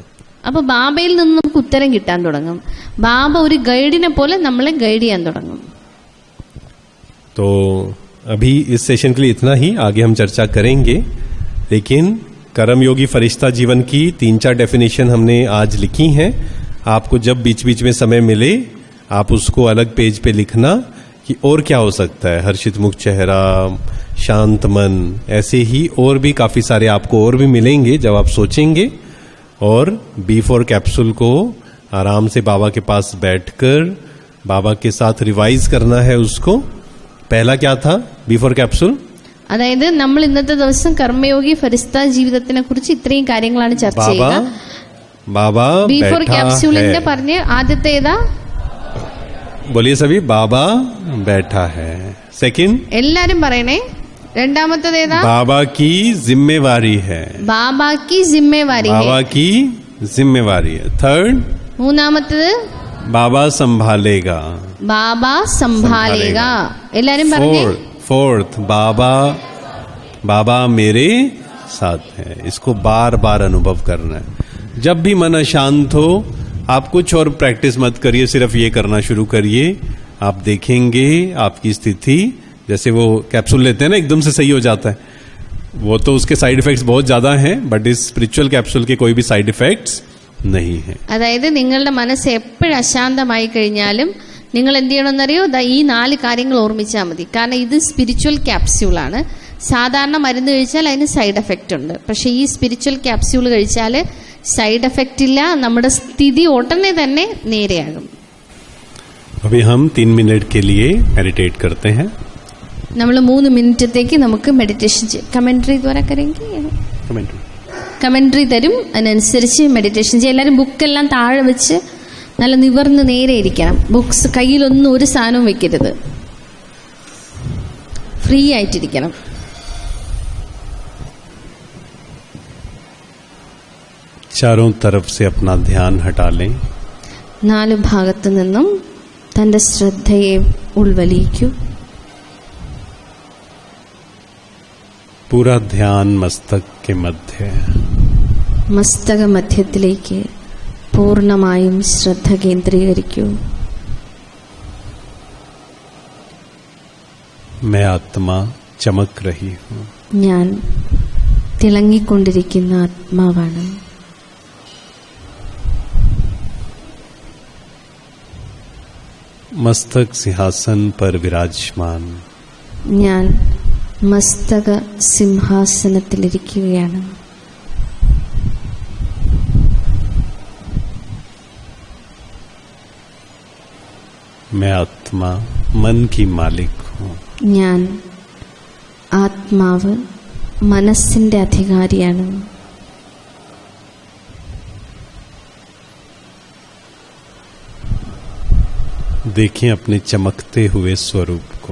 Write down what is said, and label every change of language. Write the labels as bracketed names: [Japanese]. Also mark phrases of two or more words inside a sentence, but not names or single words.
[Malayalam] അപ്പൊ ബാബയിൽ നിന്ന് നമുക്ക് ഉത്തരം കിട്ടാൻ തുടങ്ങും. ബാബ ഒരു ഗൈഡിനെ പോലെ നമ്മളെ ഗൈഡ് ചെയ്യാൻ തുടങ്ങും. [Hindi] तो अभी इस सेशन के लिए इतना ही, आगे हम चर्चा करेंगे. लेकिन कर्मयोगी फरिश्ता जीवन की 3-4 डेफिनेशन हमने आज लिखी हैं. आपको जब बीच बीच में समय मिले आप उसको अलग पेज पे लिखना कि और क्या हो सकता है, हर्षित मुख चेहरा, शांत मन, ऐसे ही और भी काफी सारे आपको और भी मिलेंगे जब आप सोचेंगे. और B4 कैप्सूल को आराम से बाबा के पास बैठकर बाबा के साथ रिवाइज करना है उसको. पहला क्या था B4 कैप्सूल, [Malayalam] അതായത് നമ്മൾ ഇന്നത്തെ ദിവസം കർമ്മയോഗി ഫരിസ്ത ജീവിതത്തിനെ കുറിച്ച് ഇത്രയും കാര്യങ്ങളാണ് ചർച്ച ചെയ്യുക. बाबा B4 ക്യാപ്സ്യൂളിന്റെ പറഞ്ഞ ആദ്യത്തെ ഏതാ, [Hindi] बोलिए सभी, बाबा बैठा है. सेकंड, [Malayalam] എല്ലാരും പറയണേ. രണ്ടാമത്തേത് ഏതാ, [Hindi] बाबा की जिम्मेवारी है, ബാബാ की जिम्मेवारी है. बाबा की जिम्मेवारी है. थर्ड, [Malayalam] മൂന്നാമത്തേത് [Hindi] बाबा संभालेगा, बाबा संभालेगा. [Malayalam] എല്ലാരും പറഞ്ഞേ. [Hindi] फोर्थ, बाबा मेरे साथ है. इसको बार बार अनुभव करना है. जब भी मन अशांत हो आप कुछ और प्रैक्टिस मत करिए, सिर्फ ये करना शुरू करिए. आप देखेंगे आपकी स्थिति, जैसे वो कैप्सूल लेते हैं ना एकदम से सही हो जाता है, वो तो उसके [English] side effects [Hindi] बहुत ज्यादा हैं, बट इस [English] spiritual capsule [Hindi] के कोई भी [English] side effects [Hindi] नहीं है. [Malayalam] അതായത് നിങ്ങളുടെ മനസ്സ് എപ്പോഴും അശാന്തമായി കഴിഞ്ഞാലും നിങ്ങൾ എന്ത് ചെയ്യണമെന്നറിയോ, ഈ 4 കാര്യങ്ങൾ ഓർമ്മിച്ചാൽ മതി. കാരണം ഇത് [English] spiritual capsuleആണ്. [Malayalam] സാധാരണ മരുന്ന് കഴിച്ചാൽ അതിന് [English] side effect [Malayalam] ഉണ്ട്, പക്ഷേ ഈ [English] spiritual capsule [Malayalam] കഴിച്ചാൽ [English] side effect [Malayalam] ഇല്ല, നമ്മുടെ സ്ഥിതി ഉടനെ തന്നെ നേരെയാകും. [Hindi] अभी हम 3 मिनट के लिए मेडिटेट करते हैं. [Malayalam] നമ്മൾ 3 മിനിറ്റത്തേക്ക് നമുക്ക് മെഡിറ്റേഷൻ ചെയ്യാം. കമന്ററി ദ്വാര കമന്ററി തരും, അതിനനുസരിച്ച് മെഡിറ്റേഷൻ ചെയ്യാം. എല്ലാവരും ബുക്കെല്ലാം താഴെ വെച്ച് നല്ല നിവർന്ന് നേരെ ഇരിക്കണം. ബുക്സ് കയ്യിലൊന്നും ഒരു സാധനവും വെക്കരുത്, ഫ്രീ ആയിട്ടിരിക്കണം. [Hindi] चारों तरफ से अपना ध्यान हटा लें. [Malayalam] 4 ഭാഗത്തു നിന്നും തന്റെ ശ്രദ്ധയെ ഉൾവലിക്കൂ. [Hindi] पूरा ध्यान मस्तक के मध्य, [Malayalam] മസ്തക മധ്യത്തിലേക്ക് പൂർണ്ണമായും ശ്രദ്ധ കേന്ദ്രീകരിക്കൂ. [Hindi] मैं आत्मा चमक रही हूँ. [Malayalam] ഞാൻ തിളങ്ങിക്കൊണ്ടിരിക്കുന്ന ആത്മാവാണ്. [Hindi] मस्तक सिंहासन पर विराजमान. [Malayalam] ഞാൻ മസ്തക സിംഹാസനത്തിലിരിക്കുകയാണ്. [Hindi] मैं आत्मा मन की मालिक हूँ. [Malayalam] ഞാൻ ആത്മാവ് മനസ്സിന്റെ അധികാരിയാണ്. [Hindi] देखें अपने चमकते हुए स्वरूप को।